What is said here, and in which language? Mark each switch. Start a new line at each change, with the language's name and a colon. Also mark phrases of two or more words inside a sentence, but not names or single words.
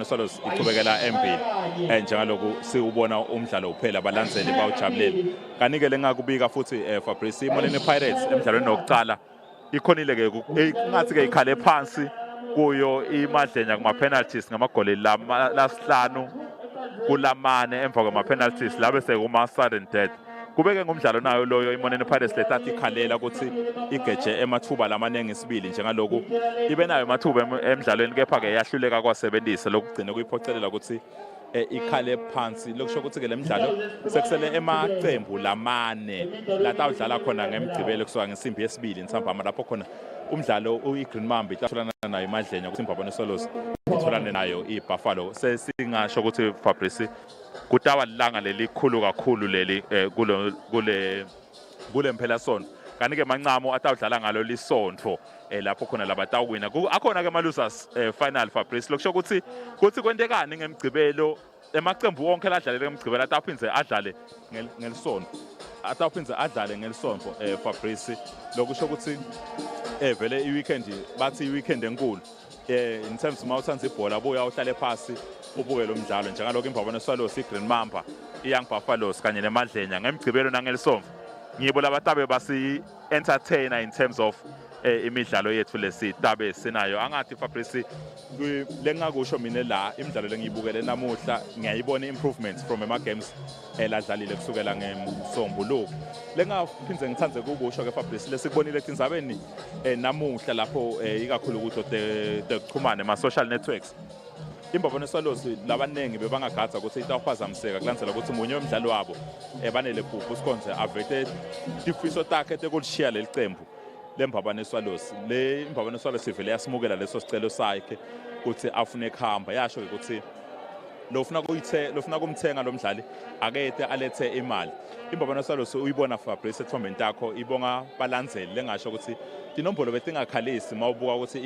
Swati: Swallows ichubekela embili njengaloku siubona umdlalo uphela balandzeli bawujabulele kanike lengakubika futhi Fabrice iMoneni Pirates emidlalweni wokuqala ikhonile ke ngathi ke ikhale phansi kuyo imadlenya kuma penalties ngamagoli lasihlanu kulamane emva kwama penalties labe sekuma
English: sudden death
Swati: kubeke ngumdlalo nayo loyo iMoneni Pirates lethathi ikhalela ukuthi igeje emathuba lamanengi sibili njengaloku ibe nayo emathuba emidlalweni kepha ke yahluleka kwasebenzisa lokugcina kuyiphocelela ukuthi ikhale phansi lokusho ukuthi ke lemidlalo sekusele emaqembu lamane latawudlala khona ngemgcibelo kusuka ngesimbi yesibili nsambama lapho khona umdlalo uyiGreen Mamba itholana nayo iMadlenya ukuthi imbabane Swallows itholane nayo iBuffalo sesingasho ukuthi Fabrice kutawa lilanga lelikhulu kakhulu leli kule mphela sonto kanti ke mancamo atawudlala ngalo lisonto lapho khona labatawuwina akhona ke ma-
English: losers final
Swati: Fabrice lokusho ukuthi kwentekani ngemgcibelo emaqembu wonke ladlalele ngemgcibelo atawuphindze adlale ngelisonto Fabrice lokusho ukuthi vele i-weekend bathi i-weekend enkulu
English: in terms
Swati: mawuthanza ibhola buya uhlale phansi ubuke lo mdlalo njengalokho imbabane Swallows iGreen Mamba iYoung Buffaloes kanye neMadlenya ngemgcibelo nangelisonto ngibo labatabe basi-entertainer
English: in terms of
Swati: imidlalo yethu lesitabe sinayo angathi Fabrice lengakusho mina la imidlalo lengiyibukele namuhla ngiyayibona
English: improvements from
Swati: ama-games ladlalile kusukela ngeMsombuluko lengaphindze ngithande kukusho ke Fabrice lesikubonile etindzabeni namuhla lapho ikakhulu ukuthi tekuchumana ma-
English: social networks
Swati: imbabane Swallows labanengi bebangagadza ukuthi itawuphazamiseka kulandzela ukuthi munye wemdlalo wabo banele phupho uSikhonze avete tifiso takhe tekulishiya leli cembu lembabane Swallows le imbabane Swallows ivele yasimukela leso sicelo sakhe ukuthi afune kuhamba yasho ukuthi lofuna kumthenga lo mdlali akete alethe imali imbabane Swallows uyibona Fabrice ethombeni takho ibonga balandzeli lengasho ukuthi tinombolo betingakhalisi mawubuka ukuthi